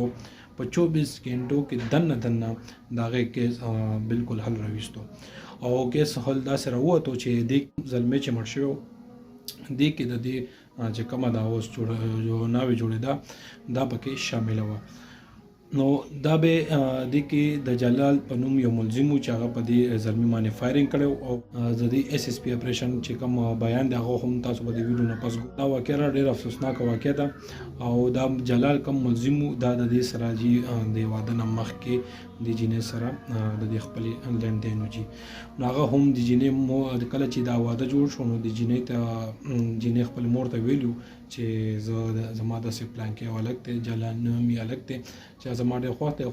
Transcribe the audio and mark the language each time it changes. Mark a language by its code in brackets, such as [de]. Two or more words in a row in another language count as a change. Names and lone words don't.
[ps] په 24 غنټو کې دننه د هغې کیس بالکل حل راویستو او کیس حل داسې راووتو چې دې زلمی چې مړ شوی و دې کې د دې چې کومه دا اوس ناوې جوړېده دا پکې شامله وه. نو دا به دې کې د جلال په نوم یو ملزم و چې هغه په دې زلمي باندې فایرنګ کړی او د دې اس اس پی اپریشن چې کوم بیان دی هغه هم تاسو به د ویډیو نه پس دا واقعه ډېره افسوسناکه واقعه ده او دا جلال کوم ملزم و دا د دې سره چې د واده نه مخکې د جینۍ سره د دې خپلې لنډین و چې نو هغه هم د جینۍ کله چې دا واده جوړ شو نو د جینۍ خپل مور ته ویلو چې زما داسې پلان کې یو هلک دی، جلال نوم یې هلک دی چې زما ډېر خوښ دی.